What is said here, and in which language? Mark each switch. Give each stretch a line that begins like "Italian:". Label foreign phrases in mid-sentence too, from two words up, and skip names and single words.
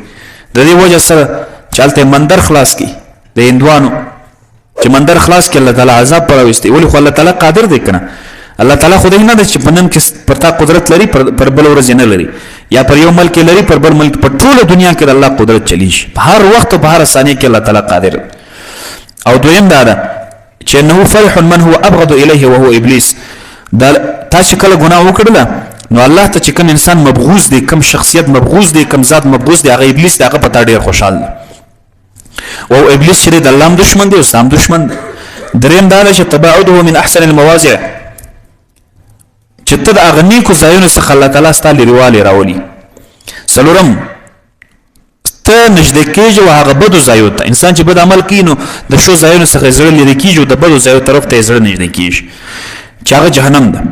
Pashto: د دې وجه سره چې هلته مندر خلاص کړي د هندوانو، چې مندر خلاص کړي الله تعالی عذاب پر راوستي. ولې خو الله تعالی قادر دی که نه؟ الله تعالی خدای نه ده چې په نن کې پر تا قدرت لري پر بل ورځ نه لري، یا پر یو ملک لري پر بل ملک، په ټوله دنیا کې د الله قدرت چلیږي، په هر وخت او په هر ثانیه کې الله تعالی قادر. او دویم دا ده چې
Arabic: انه فرح من هو ابغض الیه وهو ابلیس،
Pashto: دا تا چې کله ګناه وکړله نو الله ته چې کوم انسان مبغوض دی، کوم شخصیت مبغوض دی، کوم ذات مبغوض دی، هغه ابلیس دی، هغه په تا ډېر خوشحال دی. او ابلیس چې د الله هم دشمن دی او ستا هم دشمن دی. دریم دا ده چې
Arabic: تباعده من احسن المواضع،
Pashto: چې ته د هغه نیکو ځایونو څخه الله تعالی ستا لرېوالی راولي. څلورم ته نږدې کېږي و هغه بدو ځایو ته. انسان چې بد عمل کوي نو د ښو ځایونو څخه یې زړه لرې کېږي او د بدو ځایو طرف ته یې زړه نږدې کېږي چې هغه جهنم ده.